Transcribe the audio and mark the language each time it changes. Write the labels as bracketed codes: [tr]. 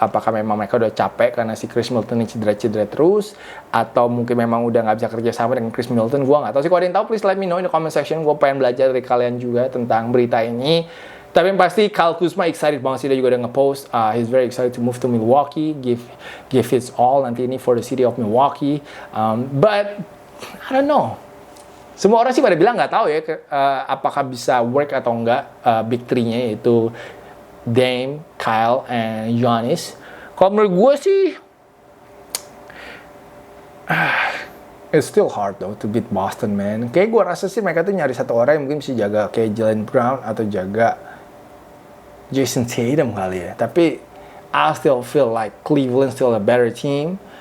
[id] Apakah memang mereka udah capek karena si Chris Middleton ini cedera terus, atau mungkin memang udah nggak bisa kerja sama dengan Chris Middleton. Gue nggak tahu sih. Kalau ada yang tahu, [en] please let me know in the comment section. [id] Gue pengen belajar dari kalian juga tentang berita ini. Tapi yang pasti Kyle Kuzma excited banget sih, dia juga udah ngepost. [en] He's very excited to move to Milwaukee, give his all [id] nanti ini [en] for the city of Milwaukee. But I don't know. [id] Semua orang sih pada bilang nggak tahu ya apakah bisa work atau enggak big three-nya, yaitu Dame, Kyle, and Giannis. Kalau menurut gue sih [en] it's still hard though to beat Boston, man. [id] Kayak gue rasa sih mereka tuh nyari satu orang yang mungkin bisa jaga kayak Jaylen Brown atau jaga Jason Tatum kali ya. Tapi [en] I still feel like Cleveland still a better team.